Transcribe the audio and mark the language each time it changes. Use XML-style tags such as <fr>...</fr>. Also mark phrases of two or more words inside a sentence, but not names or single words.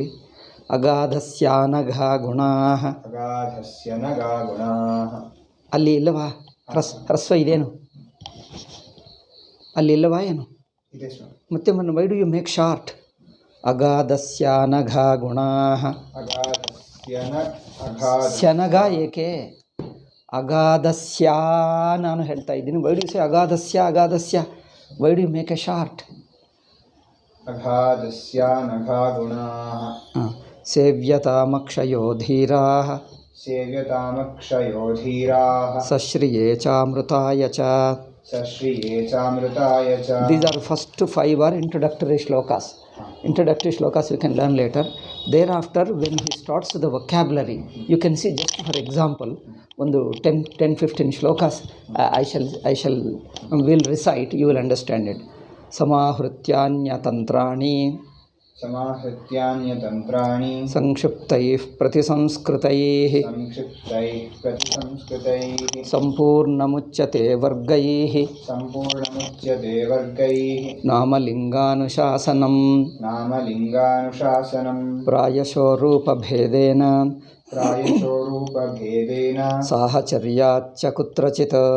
<sa>ಅಗಾಧಸ್ಯಾನಘಾ ಗುಣಾಃ.</sa> <kn>ಅಲ್ಲಿ ಇಲ್ಲವಾ ಹ್ರಸ್ವ ಇದೇನು? ಅಲ್ಲಿ ಇಲ್ಲವಾ ಏನು? ಮತ್ತೆ</kn> <en>why do you make short?</en> <sa>ಅಗಾಧಸ್ಯಾನಘಾ ಗುಣಾಃ. ಸ್ಯನಘ</sa> <kn>ಏಕೆ? ಅಗಾಧಸ್ಯ ನಾನು ಹೇಳ್ತಾ ಇದ್ದೀನಿ.</kn> <en>why do you say ಅಗಾಧಸ್ಯ? why do you make a short?</en> <sa>ಅಗಾಧಸ್ಯಾನಘಾ ಗುಣಾಃ. ಸೇವ್ಯತಾಮಕ್ಷಯೋ ಧೀರಾಃ ಸಶ್ರಿಯೇ ಚಾಮೃತಾಯ ಚ.</sa> <en>These are first 5 are introductory shlokas. Introductory shlokas you can learn later. Thereafter, when he starts the vocabulary, you can see, just for example, ಒಂದು 10-15 shlokas I will recite, you will understand it.</en> <sa>ಸಮಾಹೃತ್ಯಾನ್ಯತಂತ್ರಾಣಿ ಸಂಕ್ಷಿಪ್ತೈಃ ಪ್ರತಿಸಂಸ್ಕೃತೈಃ ಸಂಪೂರ್ಣಮುಚ್ಯತೆ ವರ್ಗೈಃ ನಾಮಲಿಂಗಾನುಶಾಸನಂ ಪ್ರಾಯಶೋ ರೂಪಭೇದೇನ ಸಾಹಚರ್ಯಾಚ್ಚ ಕುತ್ರಚಿತ್</sa>